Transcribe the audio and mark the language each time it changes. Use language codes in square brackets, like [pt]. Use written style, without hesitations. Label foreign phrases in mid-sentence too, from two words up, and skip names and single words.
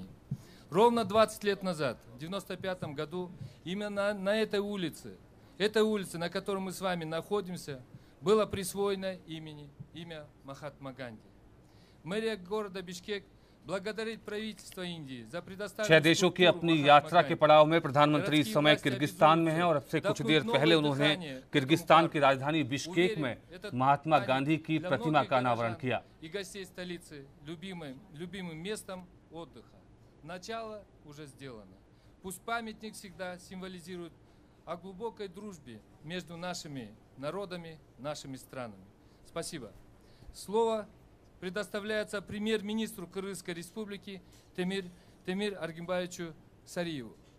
[ru] Ровно 20 лет назад, в 1995 году, именно на этой улице, на которой мы с вами находимся, было присвоено имя Махатма Ганди. Мэрия города Бишкек благодарит правительство Индии за предоставленную [hi] 6 देशों की अपनी यात्रा के पड़ाव में प्रधानमंत्री इस समय किर्गिस्तान में हैं और अब से कुछ देर पहले उन्होंने किर्गिस्तान की राजधानी बिश्केक में महात्मा गांधी की प्रतिमा का अनावरण किया। [ru] И гостей столицы любимым местом отдыха. Начало уже сделано. Пусть памятник всегда символизирует о глубокой дружбе между нашими народами, нашими странами. Спасибо. Слово предоставляется премьер-министру Кыргызской республики Темир Аргимбаевичу Сариеву.